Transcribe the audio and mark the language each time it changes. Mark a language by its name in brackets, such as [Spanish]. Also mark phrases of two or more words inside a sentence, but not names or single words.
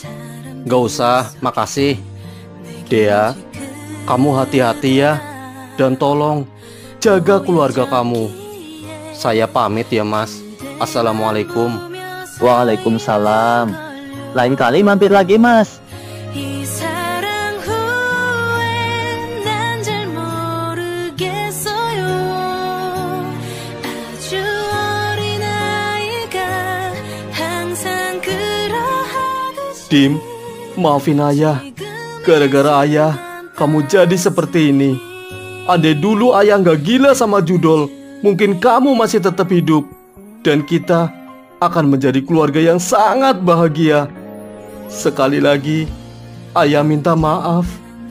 [Indonesian] Gak usah, makasih. Dea, kamu hati-hati ya. Dan tolong, jaga keluarga kamu. Saya pamit ya mas. Assalamualaikum. Waalaikumsalam. Lain kali mampir lagi, Mas. [Korean] 이 사랑 후에 난 잘 모르겠어요. 아주 어린 아이가 항상 그러하듯이 [Indonesian] Dim, maafin ayah. Gara-gara ayah, kamu jadi seperti ini. Andai dulu ayah nggak gila sama Judol, mungkin kamu masih tetap hidup. Dan kita akan menjadi keluarga yang sangat bahagia. Sekali lagi, ayah minta maaf.